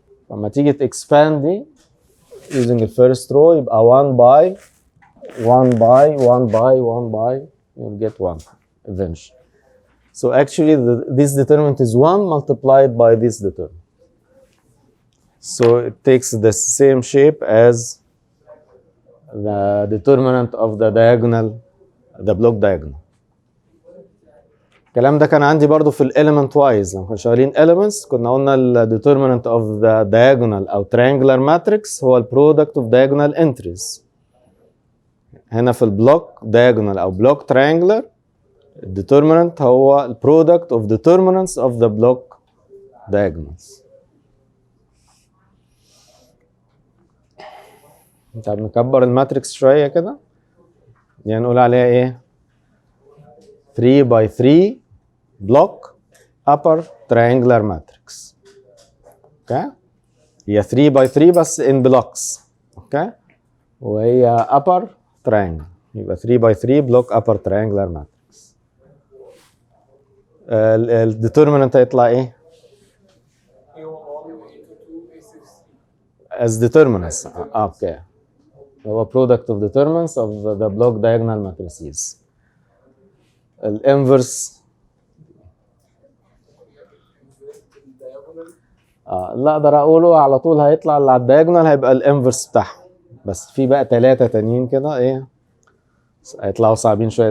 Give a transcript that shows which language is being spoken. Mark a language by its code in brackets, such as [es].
[ar] لما تيجي تكسباند دي [en] using the first row يبقى 1 by 1 by 1 by 1 by you'll get 1 eventually. So actually this determinant is 1 multiplied by this determinant. So it takes the same shape as the determinant of the diagonal, the block diagonal. [ar] الكلام ده كان عندي برضو في element wise لما كنا شغالين elements كنا قلنا ال [en] determinant of the diagonal [ar] أو triangular matrix هو ال [en] product of diagonal entries. [ar] هنا في البلوك diagonal أو block triangular determinant هو ال [en] product of determinants of the block diagonals. [ar] طب نكبر الماتريكس شوية كده، يعني نقول عليها ايه؟ [en] 3 by 3 block upper triangular matrix. [ar] اوكي؟ هي 3 by 3 بس [en] in blocks. [ar] اوكي؟ وهي upper triangle، يبقى [en] 3 by 3 block upper triangular matrix. [ar] الديترمينانت هيطلع ايه؟ as determinants. اوكي. هو [en] product of determinants of the block diagonal matrices. [ar] الانفرس لا اقدر اقوله على طول هيطلع اللي على الدايجونال هيبقى الانفرس بتاعهم، بس في بقى 3 تانيين كده ايه هيطلعوا صعبين شويه.